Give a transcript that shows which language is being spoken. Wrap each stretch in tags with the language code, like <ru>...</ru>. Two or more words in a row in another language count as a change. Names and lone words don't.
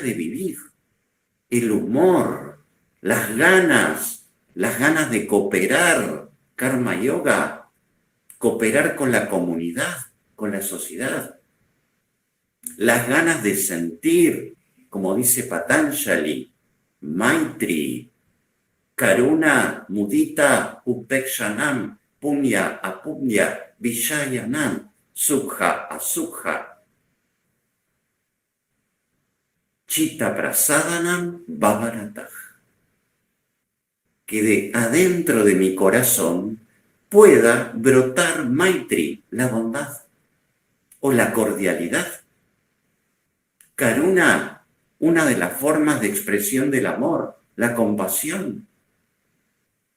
<es>de vivir, el humor, las ganas de cooperar,</es> <sa>karma yoga,</sa> <es>cooperar con la comunidad, con la sociedad, las ganas de sentir, como dice Patanjali,</es> <sa>मैत्री, करुणा, मुदिता, उपेक्षाणां, पुण्य, अपुण्य, विषयाणां, सुख, असुख, चित्त प्रसादनम्, भावरतः.</sa> <es>Que de adentro de mi corazón pueda brotar Maitri, la bondad, o la cordialidad. Karuna, una de las formas de expresión del amor, la compasión.</es>